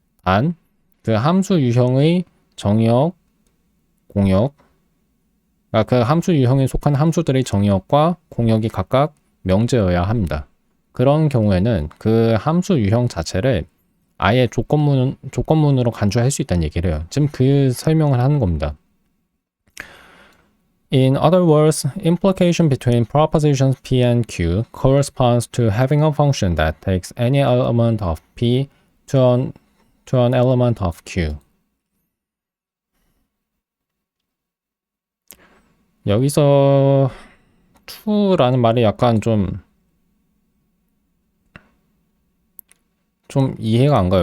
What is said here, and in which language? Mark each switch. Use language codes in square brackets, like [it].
[ko] 단 그 함수 유형의 정의역, 공역, 그 함수 유형에 속한 함수들의 정의역과 공역이 각각 명제여야 합니다. 그런 경우에는 그 함수 유형 자체를 아예 조건문으로 간주할 수 있다는 얘기를 해요. 지금 그 설명을 하는 겁니다. [en] In other words, implication between propositions P and Q corresponds to having a function that takes any element of P to an element of Q. [ko] 여기서 to라는 말이 약간 좀 이해가 안 가요.